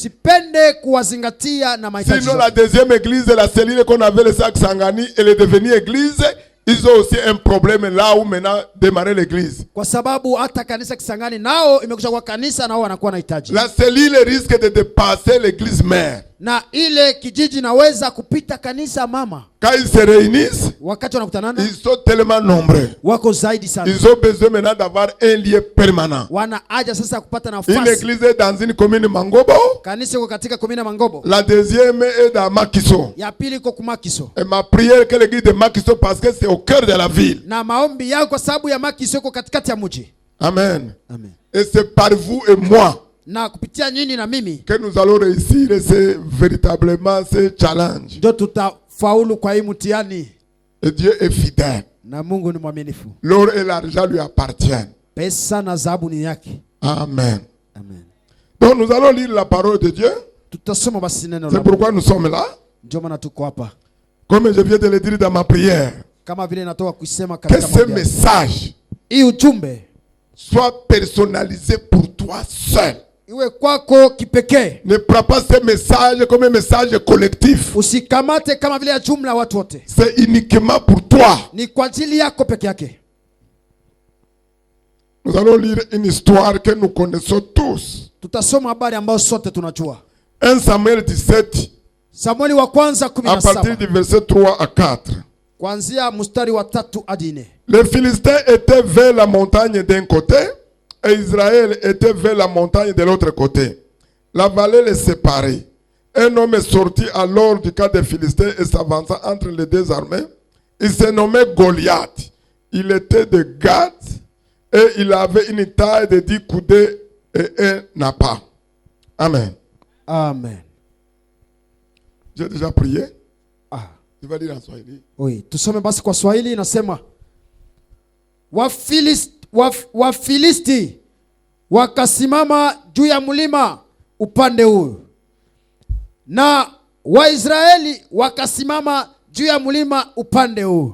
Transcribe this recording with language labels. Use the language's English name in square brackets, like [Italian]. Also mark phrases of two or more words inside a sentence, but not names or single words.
[French] Sinon la deuxième église, la cellule qu'on avait le sac Sangani, elle est devenue église. Ils ont aussi un problème là où maintenant démarrer l'église. La cellule risque de dépasser l'église mère. [Swahili] Na ile kijiji naweza kupita kanisa mama. [French] Quand ils se réunissent, ils sont tellement nombreux. [Swahili] Wako zaidi sana. [French] Ils ont besoin maintenant d'avoir un lieu permanent. [Swahili] Wana haja sasa kupata nafasi. [French] Une église est dans une commune Mangobo. [Swahili] Kanisa iko katika commune Mangobo. [French] La deuxième est dans Makiso. [Swahili] Ya pili iko ku Makiso. [French] Et ma prière que l'église de Makiso parce que c'est au cœur de la ville. [Swahili] Na maombi yangu kwa sababu ya Makiso iko katikati ya mji. [French] Amen. [Swahili] Amen. [French] Et c'est par vous et moi. [Swahili] Na kupitia nyinyi na mimi [French] que nous allons réussir véritablement ce challenge. [Swahili] Ndio tutafaulu kwa hii mtihani. [French] Et Dieu est fidèle. [Swahili] Na Mungu ni mwaminifu. [French] L'or et l'argent lui appartiennent. [Swahili] Pesa na dhahabu ni yake. [French] Amen. [Swahili] Amen. [French] Donc nous allons lire la parole de Dieu. [Swahili] Tutasoma basi neno la Mungu. [French] C'est pourquoi nous sommes là. [Swahili] Ndio maana tuko hapa. [French] Comme je viens de le dire dans ma prière. [Swahili] Kama vile natoka kusema katika [French] que ce message [Swahili] hii ujumbe [French] soit personnalisé pour toi. toi seul. [Swahili] Iwe kwako kipekee. [French] Ne prends pas ce message comme un message collectif. [Swahili] Usikamate kama vile ya jumla watu wote. [French] C'est uniquement pour toi. [Swahili] Ni kwa ajili yako peke yake. [French] Nous allons lire une histoire que nous connaissons tous. [Swahili] Tutasoma habari ambayo sote tunajua. [French] 1 Samuel 17. [Swahili] Samueli wa kwanza 17. [French] À partir du verset 3 à 4. [Swahili] Kuanzia mstari wa 3 hadi 4. [French] Les Philistins étaient vers la montagne d'un côté et Israël était vers la montagne de l'autre côté. La vallée les séparait. Un homme est sorti alors du camp des Philistins et s'avança entre les deux armées. Il se nommait Goliath. Il était de Gath et il avait une taille de 10 coudées et un appât. Amen. Amen. J'ai déjà prié. Ah. Tu vas dire en Swahili. Oui, [Swahili] tusome basi kwa Swahili inasema Wafilisti wakasimama juu ya mlima upande huu na Waisraeli wakasimama juu ya mlima upande huu.